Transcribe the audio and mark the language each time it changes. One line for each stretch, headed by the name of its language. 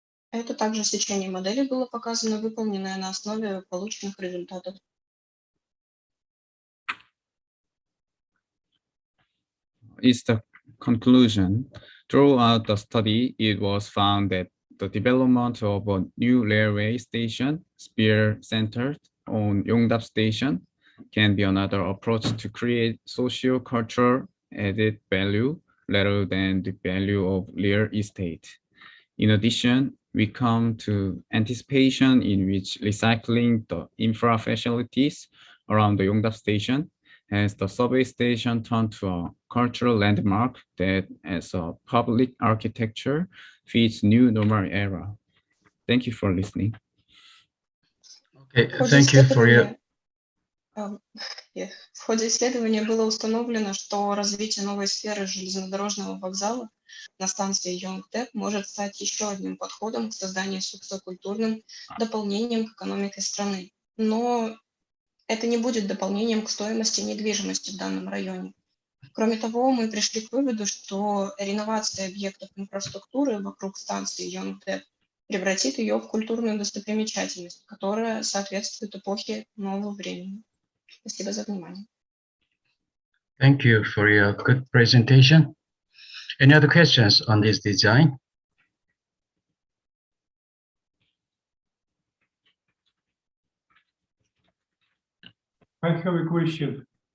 Russian: Это также сечение модели было показано, выполненное на основе полученных результатов.
English: Is the conclusion. Throughout the study, it was found that the development of a new railway station, spear-centered on Yongdap Station, can be another approach to create socio-cultural added value rather than the value of real estate. In addition, we come to anticipation in which recycling the infra facilities around the Yongdap Station has the subway station turned to a cultural landmark that, as a public architecture, fits new normal era. Thank you for listening. Okay, thank you for your...
Russian: В ходе исследования было установлено, что развитие новой сферы железнодорожного вокзала на станции Йонгдэп может стать еще одним подходом к созданию социокультурным дополнением к экономике страны. Но это не будет дополнением к стоимости недвижимости в данном районе. Кроме того, мы пришли к выводу, что реновация объектов инфраструктуры вокруг станции Йонгдэп превратит ее в культурную достопримечательность, которая соответствует эпохе нового времени. Спасибо за внимание.
English: Thank you for your good presentation. Any other questions on this design? I have a question.